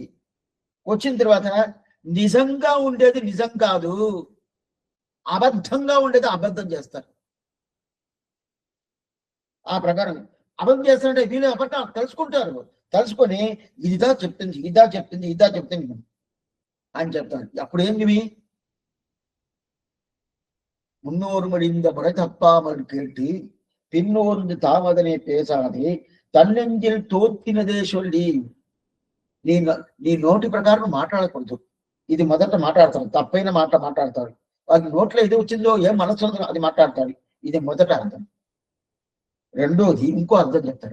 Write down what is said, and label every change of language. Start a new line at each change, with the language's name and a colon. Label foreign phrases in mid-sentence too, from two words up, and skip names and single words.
Telugu: వచ్చిన తర్వాత నిజంగా ఉండేది నిజం కాదు, అబద్ధంగా ఉండేది అబద్ధం చేస్తారు. ఆ ప్రకారం అబద్ధం చేస్తారంటే వీళ్ళు అబద్ధం తెలుసుకుంటారు. తెలుసుకొని ఇదా చెప్తుంది అని చెప్తారు. అప్పుడు ఏంటివి
Tamil: முன்னோர் மடிந்த முறை தப்பாமல் கேட்டு பின்னோர்ந்து தாமதனை பேசாதே தன்னெஞ்சில் தோற்றினதே சொல்லி
Telugu: నీ నోటి ప్రకారం మాట్లాడకూడదు. ఇది మొదట మాట్లాడతారు, తప్పైన మాట్లాడతారు. అది నోట్లో ఏది వచ్చిందో ఏం మనసు అది మాట్లాడతాడు. ఇది మొదట అర్థం. రెండోది ఇంకో అర్థం చెప్తారు.